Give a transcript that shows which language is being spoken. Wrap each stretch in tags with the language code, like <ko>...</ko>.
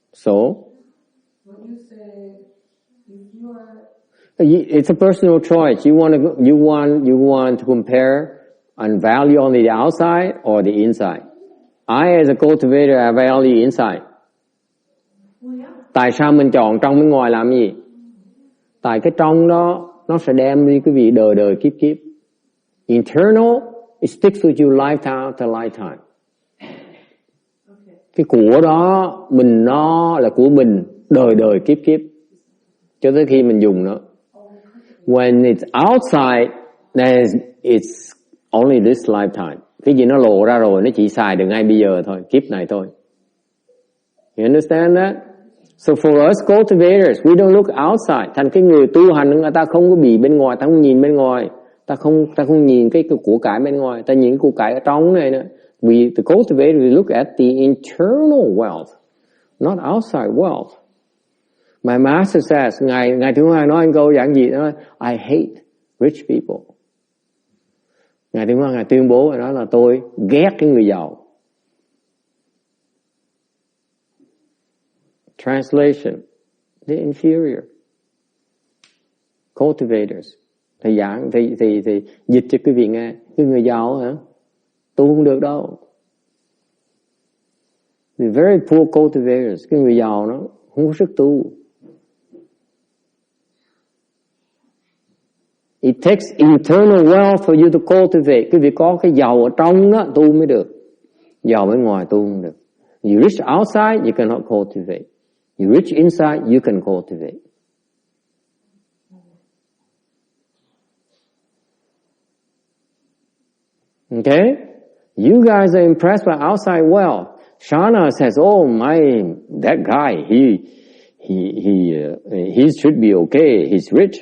<en>So? When you say if you are It's a personal choice. You want to compare and value only the outside or the inside. I, as a cultivator, I value inside. Well, yeah.</en> <vi>Tại sao mình chọn trong bên ngoài làm gì? Tại cái trong đó nó sẽ đem đi quý vị đời đời kiếp kiếp.</vi> <en>Internal, it sticks with you lifetime to lifetime. Okay.</en> <vi>Cái của đó mình nó là của mình đời đời kiếp kiếp cho tới khi mình dùng nó.</vi> <en>When it's outside, then it's only this lifetime.</en> <vi>Cái gì nó lộ ra rồi nó chỉ xài được ngay bây giờ thôi, kiếp này thôi.</vi> <en>You understand that? So for us cultivators, we don't look outside.</en> <vi>Thành cái người tu hành người ta không có bị bên ngoài, ta không nhìn bên ngoài, ta không nhìn cái của cải bên ngoài, ta nhìn cái của cải ở trong này nữa.</vi> <en>The cultivators, we look at the internal wealth, not outside wealth. My master says,</en> <vi>Ngài Thứ Hoa nói anh câu giảng gì đó,</vi> <en>I hate rich people.</en> <vi>Ngài Thứ Hoa Ngài tuyên bố nói là tôi ghét cái người giàu.</vi> <en>Translation, the inferior. Cultivators.</en> <vi>Thầy giảng, thầy dịch cho quý vị nghe. Cái người giàu hả? Tu không được đâu.</vi> <en>The very poor cultivators.</en> <vi>Cái người giàu nó không có sức tu.</vi> <en>It takes internal wealth for you to cultivate.</en> <vi>Quý vị có cái giàu ở trong đó tu mới được. Giàu bên ngoài tu không được.</vi> <en>You rich outside, you cannot cultivate. You rich inside, you can cultivate. Okay? You guys are impressed by outside wealth. Shana says, "Oh that guy, he should be okay. He's rich.</en>